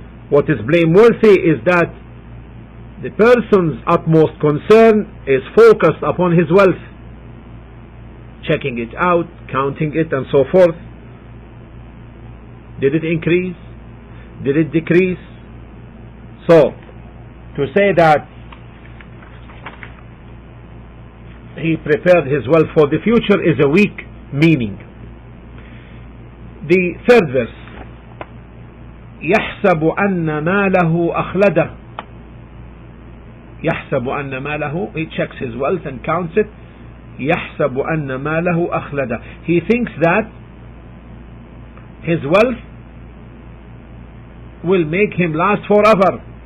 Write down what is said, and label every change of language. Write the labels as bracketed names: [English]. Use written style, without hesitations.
[English] What is blameworthy is that the person's utmost concern is focused upon his wealth, checking it out, counting it, and so forth. Did it increase? Did it decrease? So, to say that he prepared his wealth for the future is a weak meaning. The third verse, [Arabic] يحسب أن ماله أخلده. يحسب أن ماله, [English] he checks his wealth and counts it. [Arabic] يحسب أن ماله أخلده. [English] He thinks that his wealth will make him last forever.